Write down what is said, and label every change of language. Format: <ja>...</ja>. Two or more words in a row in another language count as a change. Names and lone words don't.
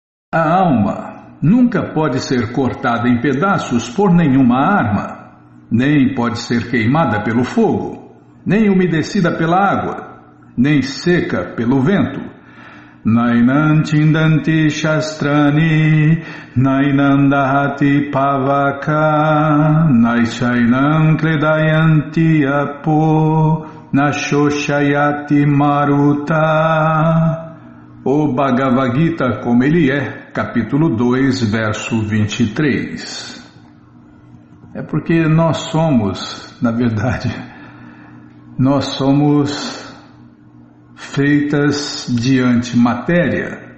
<pt>A alma nunca pode ser cortada em pedaços por nenhuma arma, nem pode ser queimada pelo fogo, nem umedecida pela água, nem seca pelo vento.</pt> <sa>Nainam chindanti shastrani, nainam dahati pavaka, naishainam kledayanti apo, nashoshayati maruta.</sa> <pt>O Bhagavad Gita como ele é, capítulo 2, verso 23. É porque nós somos, na verdade, nós somos feitas de antimatéria.</pt>